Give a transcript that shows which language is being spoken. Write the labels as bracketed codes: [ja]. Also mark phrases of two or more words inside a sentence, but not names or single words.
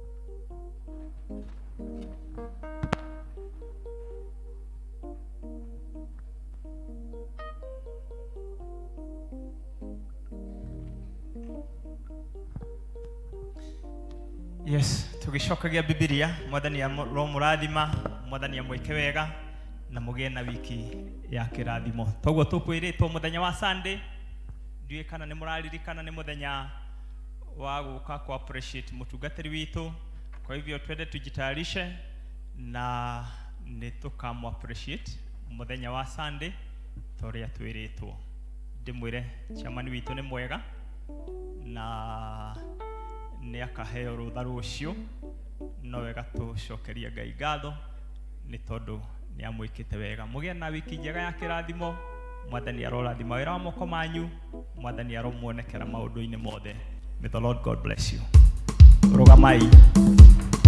[ki] Yes, tugicokagia Biblia, mwathani ro murathima, mwathani amweke wega na mugie na wiki ya kirathimo. Toguo tukwiritwo muthenya wa Sunday, ndiye kana ni muraririkana ni muthenya wa guka ku appreciate mutungatiri witu. [sw] Kwa hivyo twende tujitayarishe na [ki] nitukamu appreciate muthenya wa Sunday toria twiritwo. Ndimwire chamani witu ni mwega na ni akaheo rutha rucio, no wega tucokeria Ngai ngatho ni tondu ni amwikite wega. Mugie na wiki njega ya kirathimo, mwathani arorathima wira wa moko manyu, mwathani aromuonekera maundu-ini mothe. [en] May the Lord God bless you. [ki] Rugamai.